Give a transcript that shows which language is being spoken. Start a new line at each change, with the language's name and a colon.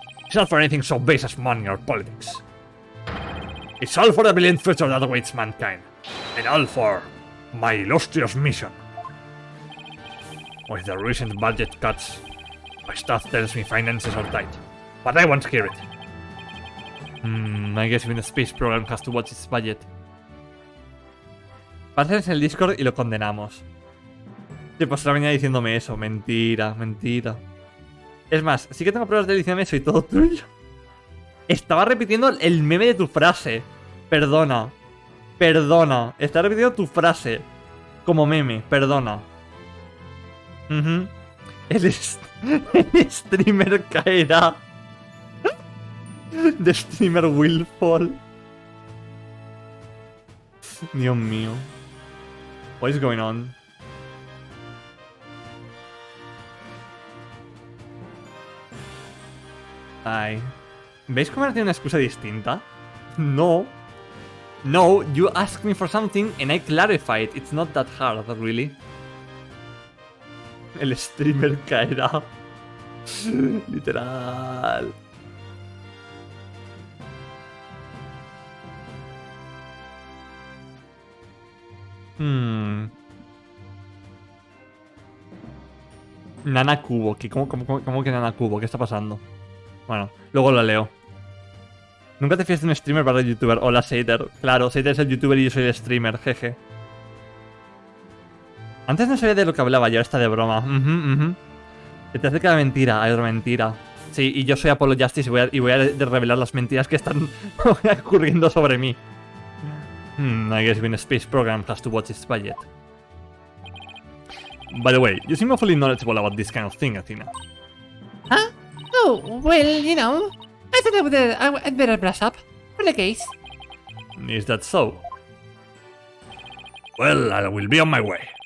English: It's not for anything so base as money or politics. It's all for the brilliant future that awaits mankind. And all for my illustrious mission. With the recent budget cuts, my staff tells me finances are tight. But I won't hear it. I guess even the space program has to watch its budget.
Spanish: Pásense en el Discord y lo condenamos. Sí, pues ahora venía diciéndome eso. Mentira, mentira. Es más, sí que tengo pruebas de diciéndome eso y todo tuyo. Estaba repitiendo el meme de tu frase. Perdona. Perdona. Estaba repitiendo tu frase. Como meme. Perdona. El streamer caerá.
English: The streamer will fall.
Spanish: Dios mío.
English: What is going on? Ay.
Spanish: ¿Veis cómo ahora tiene una excusa distinta?
English: No. No, you asked me for something and I clarified. It's not that hard, really.
Spanish: El streamer caerá. Literal. Nana Cubo. ¿Cómo que Nana Cubo? ¿Qué está pasando? Bueno, luego lo leo. Nunca te fíes de un streamer para el youtuber. Hola, Sater. Claro, Sater es el youtuber y yo soy el streamer. Jeje. Antes no sabía de lo que hablaba, y ahora está de broma. Se te hace cada mentira. Hay otra mentira. Sí, y yo soy Apollo Justice y voy a revelar las mentiras que están ocurriendo sobre mí.
English: I guess when a space program has to watch its budget. By the way, you seem awfully knowledgeable about this kind of thing, Athena. Huh? Oh, well, you know, I thought I'd better brush up, for the case. Is that so? Well, I will be on my way.